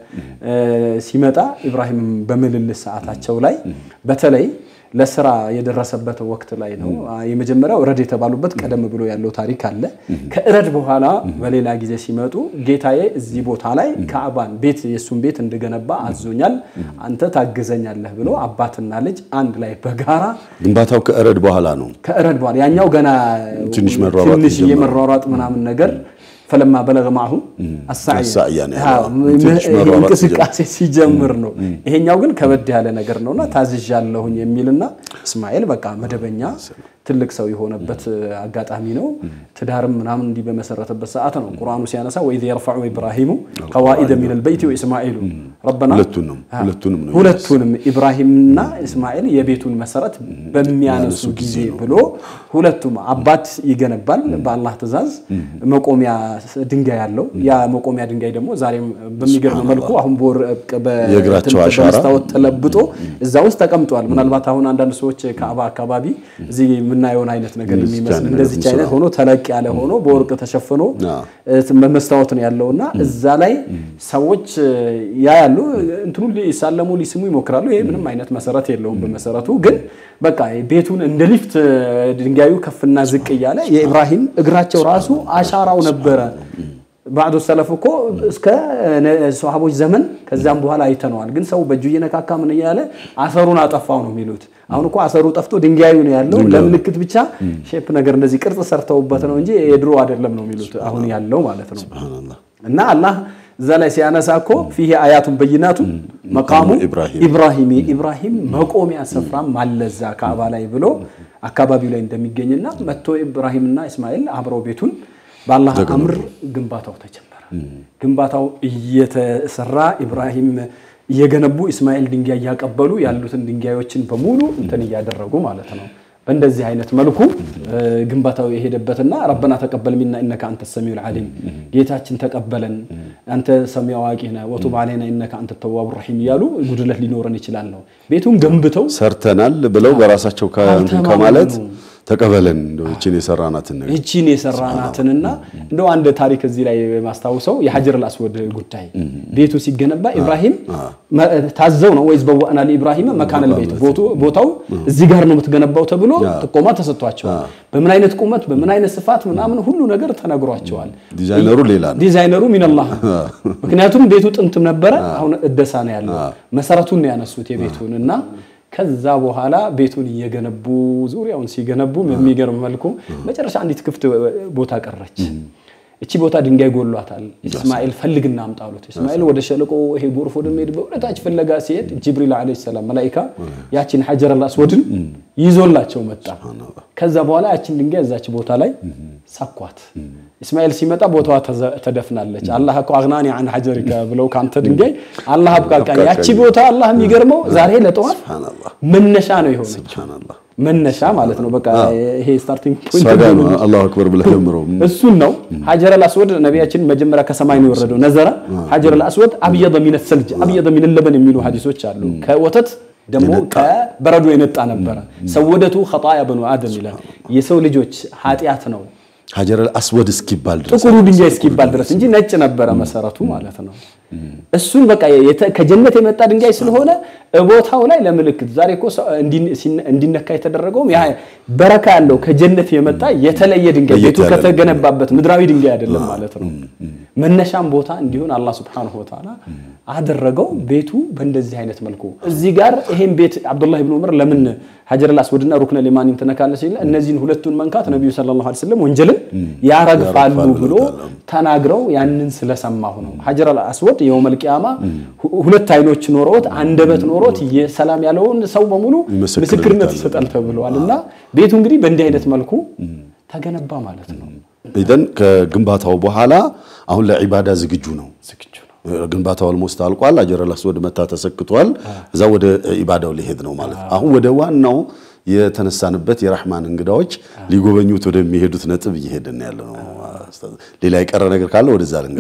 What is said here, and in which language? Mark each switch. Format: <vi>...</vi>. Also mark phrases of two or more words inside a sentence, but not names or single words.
<am>ሲመጣ ኢብራሂም በመልልስ ሰዓታቸው ላይ በተለይ ለስራ የደረሰበት ወቅት ላይ ነው የመጀመሪያው ረድ የተባሉበት ቀደም ብሎ ያለው ታሪክ አለ ከረድ በኋላ በሌላ ጊዜ ሲመጡ ጌታዬ እዚህ ቦታ ላይ ካዕባን ቤት የሱን ቤት እንደገነባ አዞኛል አንተ ታግዘኛለህ ብሎ አባትና ልጅ አንድ ላይ በጋራ ግንባታው ከረድ በኋላ ነው ከረድ በኋላ ያኛው ገና ትንሽ የመሯሯጥ ምናምን ነገር</am> <ar>فلما بلغ معه السعي</ar> <am>እንቅስቃሴ ሲጀምር ነው ይሄኛው ግን ከበድ ያለ ነገር ነውና ታዝዣለሁኝ የሚልና እስማኤል በቃ መደበኛ ትልቅ ሰው የሆነበት አጋጣሚ ነው ትዳርም ምናምን እንዲ በመሰረተበት ሰዓት ነው ቁርአኑ ሲያነሳ ወይዘ</am> <ar>يرفع ابراهيم قواعد من البيت واسماعيل ربنا</ar> <am>ሁለቱንም ኢብራሂምና እስማኤል የቤቱን መሰረት በሚያነሱ ጊዜ ብሎ ሁለቱም አባት ይገነባል በአላህ ትእዛዝ መቆሚያ ድንጋይ ያለው ያ መቆሚያ ድንጋይ ደግሞ ዛሬም በሚገርም መልኩ አሁን የግራቸው አሻራ ተለብጦ እዛ ውስጥ ተቀምጧል ምናልባት አሁን አንዳንድ ሰዎች ካዕባ አካባቢ እዚህ ምናየውን አይነት ነገር የሚመስል እንደዚህ አይነት ሆኖ ተለቅ ያለ ሆኖ በወርቅ ተሸፍኖ መስታወት ነው ያለውና እዛ ላይ ሰዎች ያያሉ እንትኑ ሊሳለሙ ሊስሙ ይሞክራሉ ይሄ ምንም አይነት መሰረት የለውም በመሰረቱ ግን በቃ ቤቱን እንደ ሊፍት ድንጋዩ ከፍና ዝቅ ያለ የኢብራሂም እግራቸው ራሱ አሻራው ነበረ</am> <ar>بعد السلف</ar> <am>እኮ እስከ ሷሃቦች ዘመን ከዛም በኋላ አይተነዋል ግን ሰው በእጁ እየነካካ ምን ያለ አሰሩን አጠፋው ነው የሚሉት አሁን እኮ አሰሩ ጠፍቶ ድንጋዩ ነው ያለው ለምልክት ብቻ ሼፕ ነገር እንደዚህ ቅርጽ ሰርተውበት ነው እንጂ የድሮ አይደለም ነው የሚሉት አሁን ያለው ማለት ነው ሱብሃንአላህ እና አላህ ዘላይ ሲያነሳኮ</am> <ar>فيه آيات بينات مقام إبراهيم</ar> <am>መቆሚያ ስፍራ ማለዛ ካዕባ ላይ ብሎ አካባቢው ላይ እንደሚገኝና መጥቶ ኢብራሂምና እስማኤል አብረው ቤቱን በአላህ አምር ግንባታው ተጀመረ ግንባታው እየተሰራ ኢብራሂም የገነቡ እስማኤል ድንጋይ ያቀበሉ ያሉትን ድንጋዮችን በሙሉ እንትን ያደረጉ ማለት ነው በእንደዚህ አይነት መልኩ ግንባታው የሄደበትና</am> <ar>ربنا تقبل منا إنك أنت السميع العليم</ar> <am>ጌታችን ተቀበለን አንተ ሰሚዑ አዋቂና</am> <ar>وتب علينا انك انت التواب الرحيم</ar> <am>ያሉ ጉድለት ሊኖረን ይችላል ነው ቤቱን ገንብተው ሰርተናል ብለው በራሳቸው ከማለት ተቀበለን እቺን የሰራናትን ነገር እቺን የሰራናትንና እንደው አንድ ታሪክ እዚህ ላይ ማስተዋውሰው የሐጀር الاسود ጉዳይ ቤቱ ሲገነባ ኢብራሂም ታዘው ነው ወይስ በዋና ለኢብራሂም</am> <ar>مكان البيت</ar> <am>ቦታው እዚህ ጋር ነው የምትገነባው ተብሎ ጥቆማ ተሰጥቷቸዋል በምን አይነት ቁመት በምን አይነት ስፋት ምናምን ሁሉ ነገር ተነግሯቸዋል ዲዛይነሩ</am> <ar>من الله</ar> <am>ምክንያቱም ቤቱ ጥንትም ነበር አሁን እደሳ ነው ያለው መሰረቱን ነው ያነሱት የቤቱንና ከዛ በኋላ ቤቱን እየገነቡ ዙሪያውን ሲገነቡ የሚገርም መልኩ መጨረሻ አንዲት ክፍት ቦታ ቀረች እቺ ቦታ ድንጋይ ጎሏታል እስማኤል ፈልግና አምጣሉት እስማኤል ወደ ሸለቆ ይሄ ጎርፎ ደምሄድ በእውነታች ፈለጋ ሲሄድ ጅብሪል</am> <ar>عليه السلام</ar> <am>መላእክታ ያቺን ሐጀር الاسودን ይዞላቸው መጣ ከዛ በኋላ ያቺን ድንጋይ እዛች ቦታ ላይ ሳኳት እስማኤል ሲመጣ ቦታዋ ተደፍናለች አላህ እኮ</am> <ar>أغناني عن حجرك</ar> <am>ብለው ካንተ ድንጋይ አላህ አብቃቃኝ ያቺ ቦታ አላህ የሚገርመው ዛሬ ለጧፍ መነሻ ነው ይሆነች ሱብሃንአላህ መነሻ ማለት ነው በቃ ይሄ</am> <en>starting point</en> <am>ነው</am> <ar>الله أكبر</ar> <am>ብለህምረው እሱ ነው ሐጀር الاسود ነብያችን መጀመሪያ ከሰማይ ነው የወረደው ነዘራ ሐጀር الاسود</am> <ar>ابيض من الثلج ابيض من اللبن</ar> <am>የሚሉ ሐዲሶች አሉ ከወተት ደሞ ከበረዶ የነጣ ነበር</am> <ar>سودته خطايا بنو ادم</ar> <am>ይላል የሰው ልጆች ኃጢያት ነው ሐጀር الاسود እስኪባል ድረስ ጥቁሩ ድንጋይ እስኪባል ድረስ እንጂ ነጭ ነበር መሰረቱ ማለት ነው እሱን በቃ ከጀነት የመጣ ድንጋይ ስለሆነ ቦታው ላይ ለምልክት ዛሬ እኮ እንዲነካ የተደረገው ያ በረካ ያለው ከጀነት የመጣ የተለየ ድንጋይ ቤቱ ከተገነባበት ምድራዊ ድንጋይ አይደለም ማለት ነው መነሻም ቦታ እንዲሆን አላህ</am> <ar>سبحانه وتعالى</ar> <am>አደረገው ቤቱ በእንደዚህ አይነት መልኩ እዚህ ጋር ይሄን ቤት አብዱላህ ኢብኑ ዑመር ለምን ሐጀር الاسودና ሩክነ ሊማኒን ተነካለ ሲል እነዚህን ሁለቱን መንካት ነብዩ</am> <ar>صلى الله عليه وسلم</ar> <am>ወንጀልን ያረግፋሉ ብሎ ተናግረው ያንን ስለሰማሁ ነው ሐጀር الاسود</am> <ar>يوم القيامه</ar> <am>ሁለት አይኖች ኖሮት አንደበት ኖሮት የሰላም ያለውን ሰው በሙሉ ምስክርነት ይሰጣል ተብሏልና ቤቱ እንግዲህ በእንዲህ አይነት መልኩ ተገነባ ማለት ነው ኢደን ከግንባታው በኋላ አሁን ለዒባዳ ዝግጁ ነው ግንባታው almost አልቋል ሐጀር الاسود መታ ተሰክቷል እዛ ወደ ዒባዳው ሊሄድ ነው ማለት አሁን ወደ ዋናው የተነሳንበት የራህማን እንግዳዎች ሊጎበኙት ወደሚሄዱት ነጥብ እየሄድን ያለው ነው ሌላ የቀረ ነገር ካለ ወደዛ ልንገባ</am>